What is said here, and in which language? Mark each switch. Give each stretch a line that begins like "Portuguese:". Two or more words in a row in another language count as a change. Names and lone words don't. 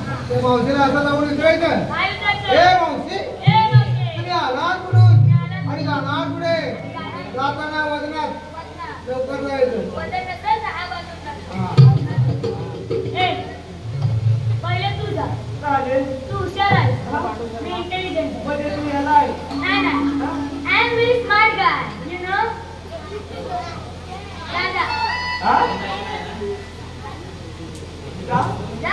Marathi: त्या मावशीला असं जाऊन विचारायचं मावशी तुम्ही आलात कुठून आणि जाणार पुढे जाताना वजनात लवकर जायचं. पहिले तू जा झाले? तू हुशार आहेस. मी इंटेलिजंट आहे. म्हणजे तू याला आहे? नाही नाही.
English: I am very smart guy, you know.
Marathi: जा. हा? जा? जा.